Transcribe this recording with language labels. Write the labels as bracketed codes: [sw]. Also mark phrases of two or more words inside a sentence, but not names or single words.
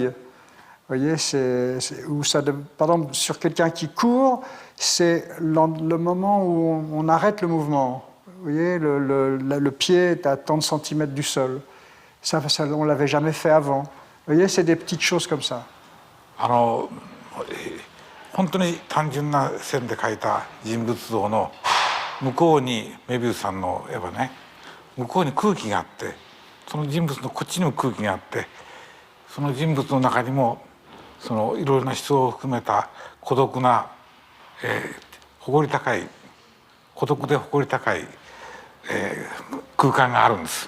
[fr] Vous voyez, par exemple, sur quelqu'un qui court, c'est le moment où on arrête le mouvement. Vous voyez, le pied est à tant de centimètres du sol. Ça on ne l'avait jamais fait avant. Vous voyez, c'est des petites choses comme ça. [ja] 本当に単純な線で描いた人物像の向こうにメビウスさんの絵はね、向こうに空気があって、その人物のこっちにも空気があって、その人物の中にもそのいろいろな思想を含めた孤独な、誇り高い孤独で誇り高い、空間があるんです。